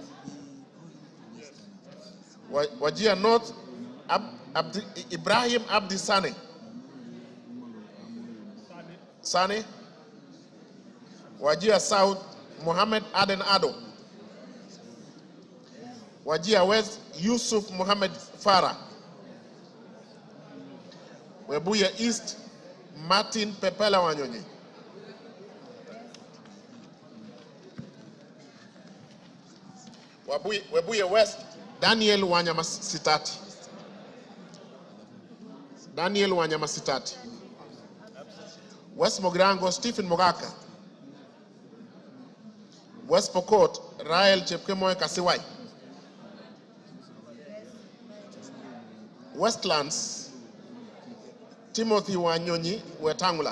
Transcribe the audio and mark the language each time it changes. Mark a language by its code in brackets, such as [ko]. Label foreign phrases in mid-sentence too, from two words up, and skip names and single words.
[en] Wajir North, Ibrahim Abdi Sane. Sane. Wajir South, Mohammed Aden Ado. Wajir West, Yusuf Mohammed Farah. Webuye East, Martin Pepela Wanyonyi. Webuye West, Daniel Wanyama Sitati. Daniel Wanyama Sitati. West Mogrango, Stephen Mogaka. West Pokot, Rael Chepkemoy Kasiwai. Westlands, Timothy Wanyonyi Wetangula.